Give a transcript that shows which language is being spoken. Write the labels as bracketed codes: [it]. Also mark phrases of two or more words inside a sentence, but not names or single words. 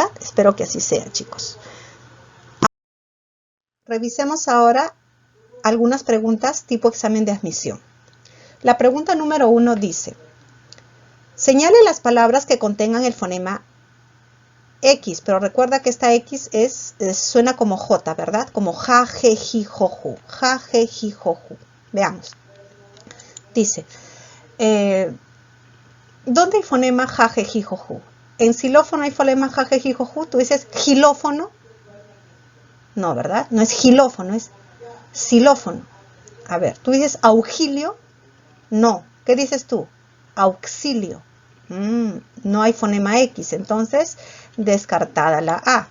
[es] Espero que así sea, chicos. Revisemos ahora algunas preguntas tipo examen de admisión. La pregunta número 1 dice: señale las palabras que contengan el fonema X, pero recuerda que esta X suena como J, ¿verdad? Como ja, je, ji, jo, ju. Ja, je, ji, jo, ju. Veamos. Dice, ¿dónde hay fonema ja, je, ji, jo, ju? ¿En xilófono hay fonema ja, je, ji, jo, ju? ¿Tú dices gilófono? No, ¿verdad? No es gilófono, es xilófono. A ver, ¿tú dices auxilio? No. ¿Qué dices tú? Auxilio. No hay fonema X, entonces descartada la A.